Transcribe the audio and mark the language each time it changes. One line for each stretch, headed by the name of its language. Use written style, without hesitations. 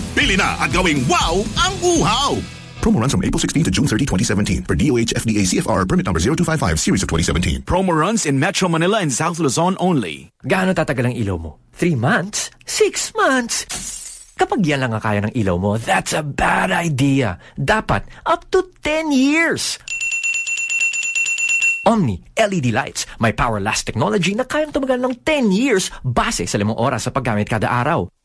Filipino: Pili na at gawing wow ang uhaw.
English: Promo runs from April 16 to June 30, 2017 for DOH FDA CFR permit number 0255 series of 2017. Promo runs in Metro Manila and South Luzon only.
Filipino: Gaano tatagal ang ilaw mo?
English: 3 months? 6 months?
Filipino: Kapag yan lang ang kaya ng ilaw mo,
English: that's a bad idea.
Filipino: Dapat up to 10 years.
English: Omni LED lights.
Filipino: May power last technology na kayang tumagal ng 10 years base sa 5 oras sa paggamit kada araw.